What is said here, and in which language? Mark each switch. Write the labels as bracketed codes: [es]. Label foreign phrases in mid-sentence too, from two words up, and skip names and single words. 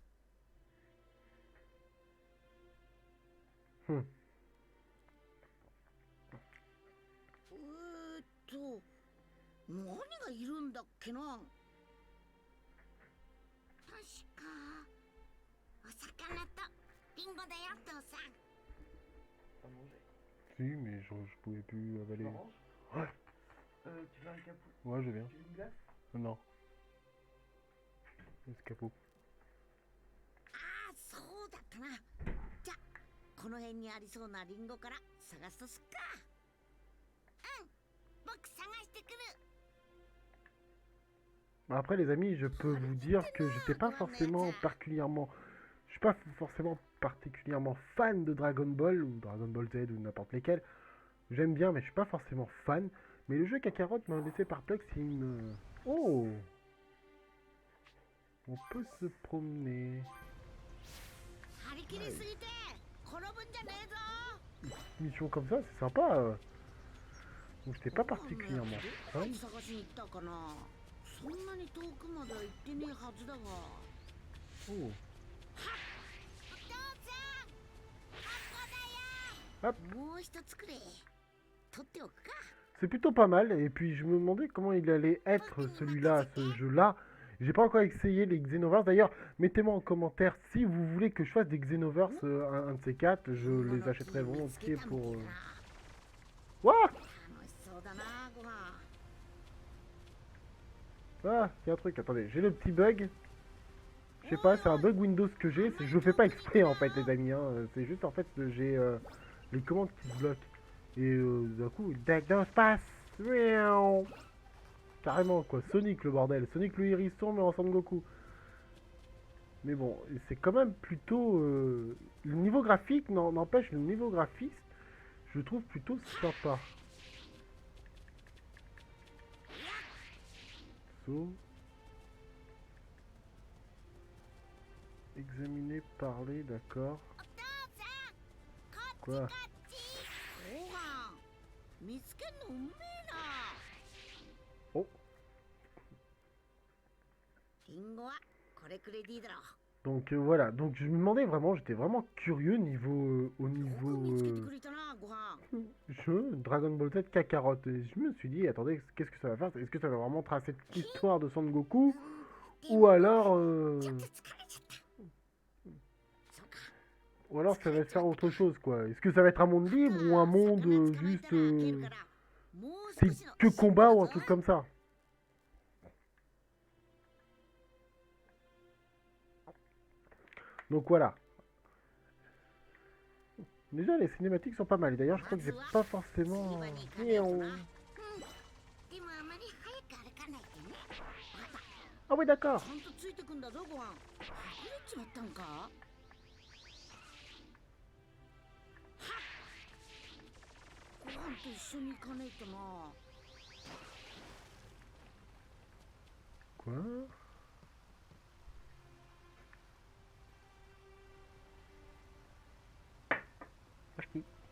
[ja] Hmm. 何がいるんだっけな。確かお魚とリンゴだよ父さん。 [fr] Si, mais je pouvais plus avaler. Ouais. Tu veux un capot? Ouais, je viens. Tu veux une glace? Non. Escapeau. [ja] ああそうだったな。じゃこの辺にありそうなリンゴから探すとすっか。うん僕探してくる。 [fr] Après, les amis, je peux vous dire que j'étais pas forcément particulièrement... Je suis pas forcément particulièrement fan de Dragon Ball ou Dragon Ball Z ou n'importe lesquels. J'aime bien, mais je suis pas forcément fan. Mais le jeu Kakarot m'a laissé perplexe. Il me... Oh! On peut se promener. [ja] 張り切りすぎて転ぶんじゃねえぞ。 [fr] Mission comme ça, c'est sympa. Donc j'étais pas particulièrement [ja] どこ [fr] fan. [ja] に探しに行ったかな。そんなに遠くまでは行ってねえはずだが。 Oh. お父さん、ここだよ。 Hop. もう一つくれ。取っておくか。 [fr] C'est plutôt pas mal. Et puis je me demandais comment il allait être celui-là, ce jeu-là. J'ai pas encore essayé les Xenoverse. D'ailleurs, mettez-moi en commentaire si vous voulez que je fasse des Xenoverse, un de ces quatre. Je les achèterai volontiers pour... Ouah! [ja] 楽しそうだなご飯。 [fr] Ah, il y a un truc. Attendez, j'ai le petit bug. Je sais pas, c'est un bug Windows que j'ai. Je le fais pas exprès en fait, les amis. Hein. C'est juste en fait, j'ai les commandes qui se bloquent. Et d'un coup, deck dans l'espace. Miaou. Carrément quoi, Sonic le bordel. Sonic le hérisson mais en Son Goku. Mais bon, c'est quand même plutôt... le niveau graphique, n'empêche, le niveau graphiste, je le trouve plutôt sympa. So. Examiner, parler, d'accord. [ja] お父さん、こっち [fr] Quoi? [ja] こっち。ご飯見つけんのうめえな。 Oh. リンゴはこれくれでいいだろう。 [fr] Donc voilà, donc je me demandais vraiment, j'étais vraiment curieux niveau, au [ja] よく [fr] niveau [ja] 見つけてくれたなご飯。 [fr] jeu Dragon Ball Z Kakarot. Et je me suis dit, attendez, qu'est-ce que ça va faire? Est-ce que ça va vraiment tracer l'histoire de Son Goku? Ou alors, [ja] ちょっと疲れちゃった。そうか。 [fr] ou alors ça va faire autre chose quoi. Est-ce que ça va être un monde libre ou un monde juste c'est que combat ou un truc comme ça? Donc voilà. Déjà les cinématiques sont pas mal. D'ailleurs je crois que j'ai pas forcément... [ja] でもあまり早く歩かないでね。 [fr] Ah oui d'accord. [ja] ちゃんとついてくんだぞご飯。隠れちまったんか。ご飯と一緒に行かねえとな。 [fr] Quoi? Acheté.